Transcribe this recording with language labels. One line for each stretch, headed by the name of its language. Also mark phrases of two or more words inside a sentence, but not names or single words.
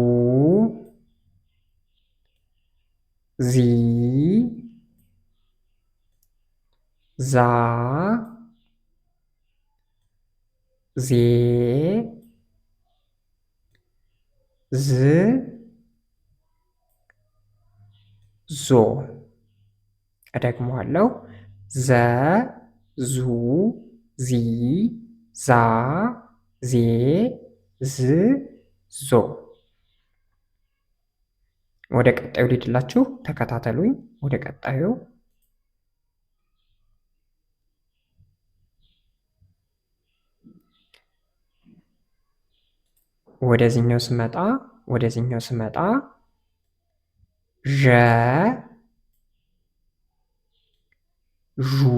Amharic: ዚ ዛ ዜ ዝ ዞ። እደግመዋለሁ። ዘ ዙ ዚ ዛ ዜ ዝ ዞ። ወደ ቀጣዩ ልሂድላችሁ፣ ተከታተሉኝ። ወደ ቀጣዩ ወደዚህኛው ስመጣ ዠ ዡ